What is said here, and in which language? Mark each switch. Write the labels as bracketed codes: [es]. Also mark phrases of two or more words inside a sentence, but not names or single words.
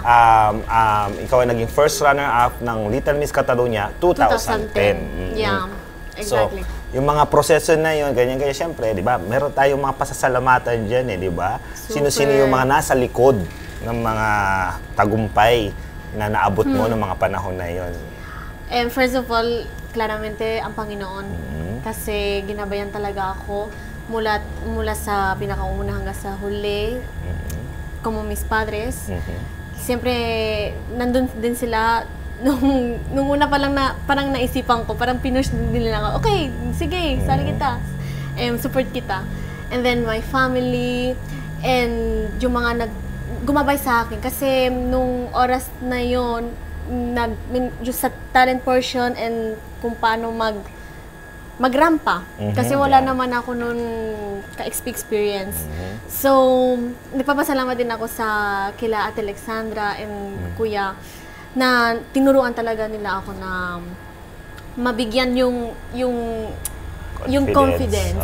[tl] ikaw ay naging [en] first runner-up [tl] ng Little Miss Catalunya 2010. [en] Yeah, exactly. [tl] So, yung mga proseso na yun, ganyan-ganyan, syempre, di ba? Meron tayong mga pasasalamatan dyan di ba? Sino-sino yung mga nasa likod ng mga tagumpay na naabot mo ng mga panahon na yun? [en] First of all, [tl] claramente ang Panginoon. Kasi ginabayan talaga ako mula sa pinakauna hanggang sa huli, [es] como mis padres. [tl] Siyempre, nandun din sila nung una pa lang na parang naisipan ko, parang pinush din nila ako, okay, sige, sali kita, support kita. [en] And then my family, and [tl] yung mga gumabay sa akin. Kasi nung oras na yon just sa [en] talent portion [tl] and kung paano magrampa. Kasi wala naman ako nun ka-experience. So, nagpapasalamat din ako sa kila Ate Alexandra and Kuya na tinuruan talaga nila ako na mabigyan yung confidence.